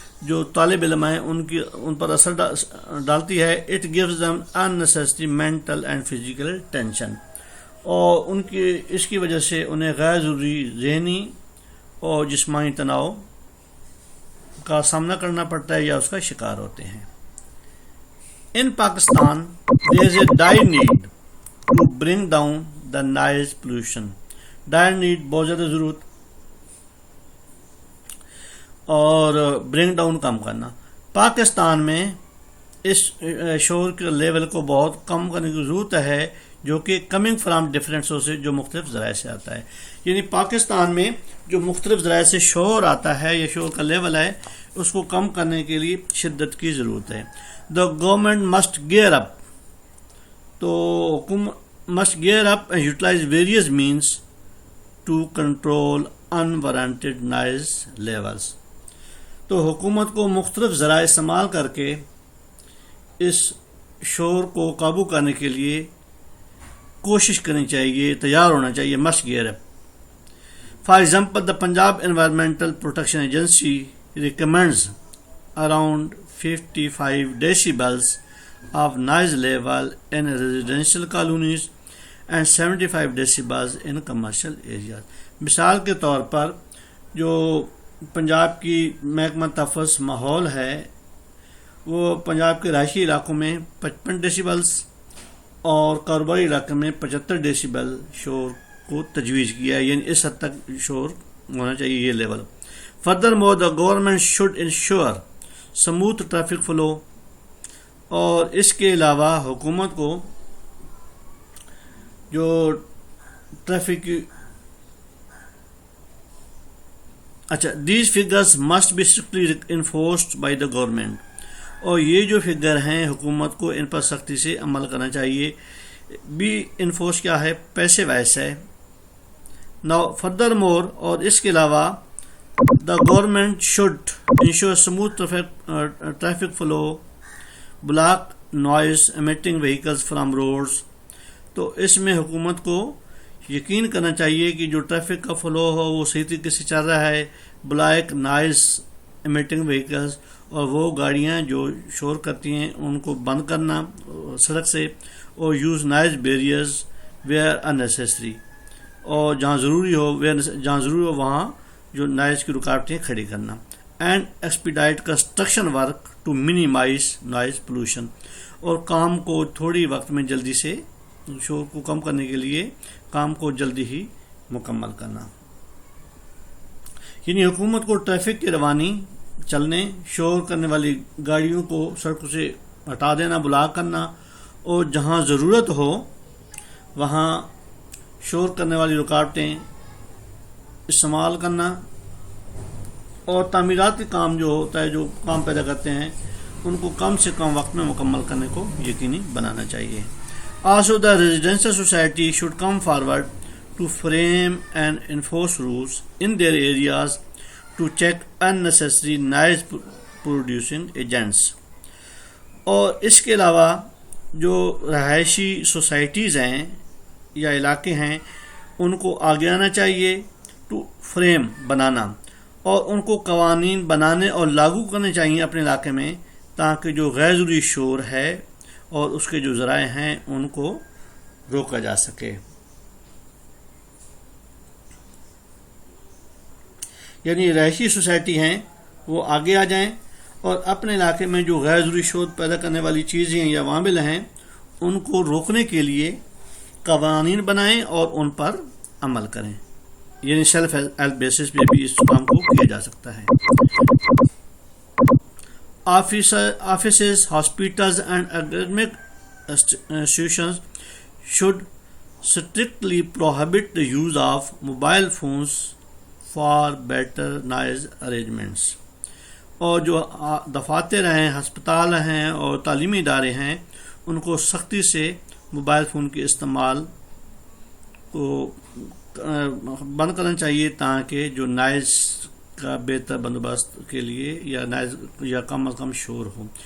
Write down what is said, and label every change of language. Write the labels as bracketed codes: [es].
[ur] جو طالب علم ہیں ان پر اثر ڈالتی ہے. [en] it gives them unnecessary mental and physical tension, [ur] اور اس کی وجہ سے انہیں غیر ضروری ذہنی اور جسمانی تناؤ کا سامنا کرنا پڑتا ہے یا اس کا شکار ہوتے ہیں. [en] In Pakistan, there is a dire need to bring down the noise pollution. Dire need [ur] بہت زیادہ ضرورت اور [en] bring down [ur] کم کرنا. پاکستان میں اس شور کے لیول کو بہت کم کرنے کی ضرورت ہے جو کہ [en] coming from different sources [ur] جو مختلف ذرائع سے آتا ہے. یعنی پاکستان میں جو مختلف ذرائع سے شور آتا ہے یا شور کا لیول ہے اس کو کم کرنے کے لیے شدت کی ضرورت ہے. [en] The government must gear up. [ur] تو حکومت [en] must gear up and utilize various means to control unwarranted noise levels. [ur] تو حکومت کو مختلف ذرائع استعمال کر کے اس شور کو قابو کرنے کے لیے کوشش کرنی چاہیے، تیار ہونا چاہیے. [en] must gear up. For example, the Punjab Environmental Protection Agency recommends around 55 decibels of noise level in residential colonies and 75 decibels in commercial areas. [ur] مثال کے طور پر جو پنجاب کی محکمہ تحفظ ماحول ہے وہ پنجاب کے رہائشی علاقوں میں 55 ڈیسیبلز اور کاروباری علاقے میں 75 ڈیسیبل شور کو تجویز کیا ہے، یعنی اس حد تک شور ہونا چاہیے یہ level. [en] Furthermore, the government should ensure smooth traffic flow. [ur] اور اس کے علاوہ حکومت کو جو traffic [en] these figures must be strictly enforced by the government. [ur] اور یہ جو فگر ہیں حکومت کو ان پر سختی سے عمل کرنا چاہیے. بھی انفورس کیا ہے؟ پیسے وائس ہے. [en] Now furthermore، [ur] اور اس کے علاوہ [en] the government should ensure smooth traffic flow, block noise emitting vehicles from roads. [ur] تو اس میں حکومت کو یقین کرنا چاہیے کہ جو ٹریفک کا فلو ہو وہ صحیح طریقے سے چل رہا ہے. [en] black noise emitting vehicles, [ur] اور وہ گاڑیاں جو شور کرتی ہیں ان کو بند کرنا سڑک سے، اور [en] use noise barriers where necessary, [ur] اور جہاں ضروری ہو وہاں جو نائز کی رکاوٹیں کھڑی کرنا. [en] and expedite construction work to minimise noise pollution, [ur] اور کام کو تھوڑی وقت میں جلدی سے شور کو کم کرنے کے لیے کام کو جلدی ہی مکمل کرنا. یعنی حکومت کو ٹریفک کی روانی، چلنے شور کرنے والی گاڑیوں کو سڑکوں سے ہٹا دینا، بلاک کرنا، اور جہاں ضرورت ہو وہاں شور کرنے والی رکاوٹیں استعمال کرنا، اور تعمیراتی کام جو ہوتا ہے جو کام پیدا کرتے ہیں ان کو کم سے کم وقت میں مکمل کرنے کو یقینی بنانا چاہیے. [en] Also, the residential society should come forward to frame and enforce rules in their areas to check unnecessary noise producing agents. [ur] اور اس کے علاوہ جو رہائشی سوسائٹیز ہیں یا علاقے ہیں ان کو آگے آنا چاہیے [en] to frame [ur] بنانا، اور ان کو قوانین بنانے اور لاگو کرنے چاہیے اپنے علاقے میں، تاکہ جو غیر ضروری شور ہے اور اس کے جو ذرائع ہیں ان کو روکا جا سکے. یعنی رہائشی سوسائٹی ہیں وہ آگے آ جائیں اور اپنے علاقے میں جو غیر ضروری شور پیدا کرنے والی چیزیں یا عوامل ہیں ان کو روکنے کے لیے قوانین بنائیں اور ان پر عمل کریں. یعنی [en] self help basis [ur] پہ بھی اس کام کو کیا جا سکتا ہے. [en] Offices, hospitals and academic institutions should strictly prohibit the use of mobile phones for better noise arrangements. [ur] اور جو دفاتر ہیں، ہسپتال ہیں اور تعلیمی ادارے ہیں ان کو سختی سے موبائل فون کے استعمال کو بند کرنا چاہیے، تاکہ جو نائز کا بہتر بندوبست کے لیے یا نائز یا کم از کم شور ہو.